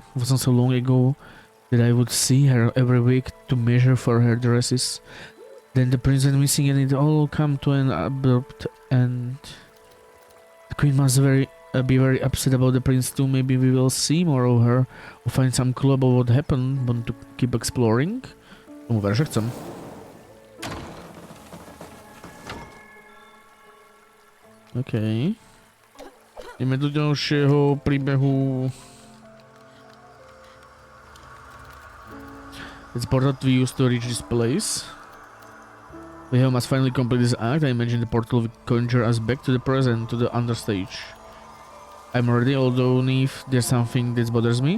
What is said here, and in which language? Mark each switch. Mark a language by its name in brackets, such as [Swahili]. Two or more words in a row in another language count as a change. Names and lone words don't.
[English] It wasn't so long ago that I would see her every week to measure for her dresses. Then the prince went missing and it all come to an abrupt end. The queen must be very upset about the prince too. Maybe we will see more of her or find some clue about what happened. Want to keep exploring? [Polish] Mówię, że chcę. Okej. [Slovak] Ideme do ďalšieho príbehu. [English] It's portal we used to reach this place. We must finally complete this act. I imagine the portal will conjure us back to the present, to the understage. I'm ready, although if there's something that bothers me.